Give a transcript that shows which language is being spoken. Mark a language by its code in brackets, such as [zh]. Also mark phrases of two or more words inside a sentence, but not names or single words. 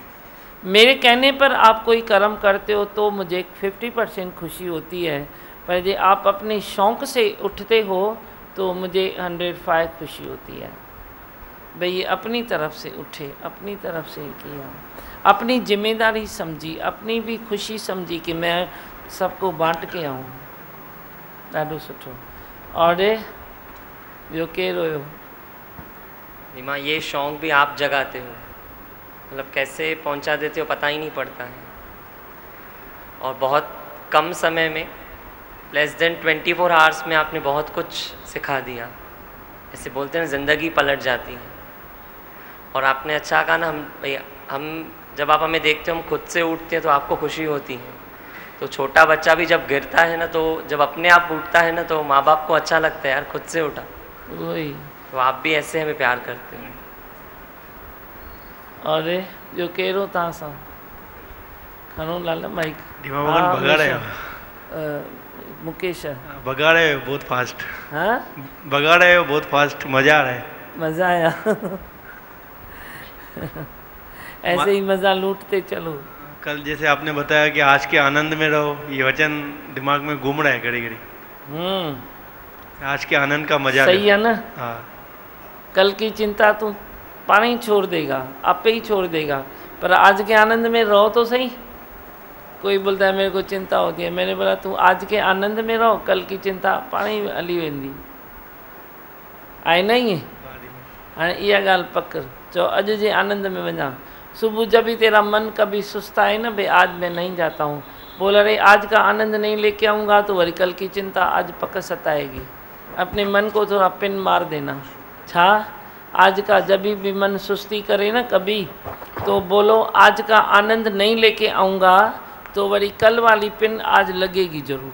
[hi] मेरे कहने पर आप कोई कर्म करते हो तो मुझे 50% खुशी होती है, पर यदि आप अपने शौक़ से उठते हो तो मुझे 105 खुशी होती है। भाई ये अपनी तरफ से उठे, अपनी तरफ से किया, अपनी जिम्मेदारी समझी, अपनी भी खुशी समझी कि मैं सबको बांट के आऊँ। [sd] ॾाढो सुठो। और ॿियो केरु हुयो? [hi] रीमा, ये शौक़ भी आप जगाते हो, मतलब कैसे पहुंचा देते हो पता ही नहीं पड़ता है, और बहुत कम समय में [en] less than 24 hours [hi] में आपने बहुत कुछ सिखा दिया। ऐसे बोलते हैं ज़िंदगी पलट जाती है। और आपने अच्छा कहा ना, हम जब आप हमें देखते हो हम खुद से उठते हैं तो आपको खुशी होती है। तो छोटा बच्चा भी जब गिरता है ना, तो जब अपने आप उठता है ना, तो माँ बाप को अच्छा लगता है, यार खुद से उठा। वही। तो आप भी ऐसे हमें प्यार करते हो। [sd] और जो केरो तव्हां सां खणो लाला माइक। [hi] धीमा भगवान बगाड़े मुकेश बगाड़े बहुत फास्ट। हाँ बगाड़े बहुत फास्ट, मज़ा आ रहा है। मज़ा आया। ऐसे ही मज़ा लूटते चलो। कल जैसे आपने बताया कि आज के आनंद में रहो, ये वचन दिमाग में घूम रहा है घड़ी घड़ी। आज के आनंद का मजा सही है ना। हाँ। कल की चिंता तू पानी ही छोड़ देगा, आपे ही छोड़ देगा, पर आज के आनंद में रहो तो सही। कोई बोलता है मेरे को चिंता होती है, मैंने बोला तू आज के आनंद में रहो, कल की चिंता पानी [sd] हली वेंदी। आहे न ईअं? हाणे इहा ॻाल्हि पकड़, चओ अॼु जे आनंद में वञा। [hi] सुबह जब भी तेरा मन कभी सुस्ता है ना, भाई आज मैं नहीं जाता हूँ, बोल अरे आज का आनंद नहीं लेके आऊँगा तो वही कल की चिंता आज पक्का सताएगी। अपने मन को थोड़ा पिन मार देना। छा आज का जब भी मन सुस्ती करे ना कभी, तो बोलो आज का आनंद नहीं लेके आऊँगा तो वही कल वाली पिन आज लगेगी जरूर।